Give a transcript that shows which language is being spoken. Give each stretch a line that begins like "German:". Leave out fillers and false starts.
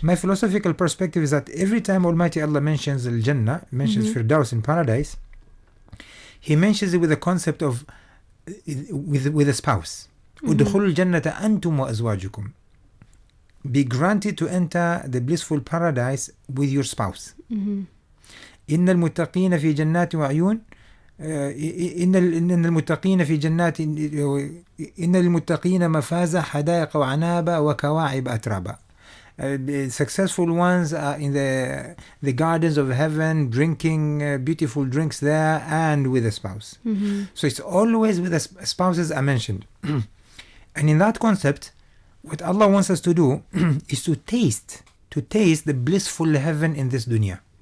English: My philosophical perspective is that every time Almighty Allah mentions Al-Jannah, mentions Firdaus in paradise, He mentions it with the concept of with a spouse.
Arabic: Udkhulul jannata antum wa azwajukum.
English: Be granted to enter the blissful paradise with your spouse.
Arabic: Innal muttaqina fi jannati wa ayun. إن المتقين في جنات إن المتقين مفازة حدائق وعنابا وكواعب أترابا.
English: The successful ones are in the gardens of heaven, drinking beautiful drinks there and with a spouse. So it's always with the spouses are mentioned. And in that concept, what Allah wants us to do is to taste the blissful heaven in this dunya.